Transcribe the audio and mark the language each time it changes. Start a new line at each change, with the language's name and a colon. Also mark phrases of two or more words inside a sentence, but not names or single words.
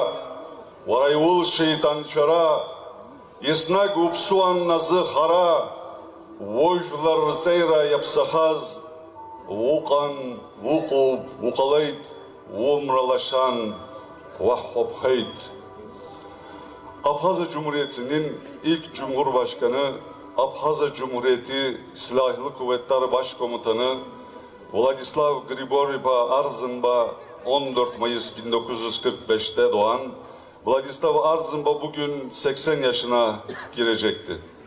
Abkhazian: Уара иулшеит анцәара, еснагь уԥсуан назы хара, ужәлар рҵеира иаԥсахаз, уҟан, уҟоуп, уҟалеит, умра лашан, уаҳхәаԥхеит.
Turkish: Abxaza Cumhuriyeti'nin ilk Cumhurbaşkanı, Abxaza Cumhuriyeti Silahlı Kuvvetler Başkomutanı Vladislav Grigoryev Arzımba 14 Mayıs 1945'te doğan Vladislav Arzımba bugün 80 yaşına girecekti.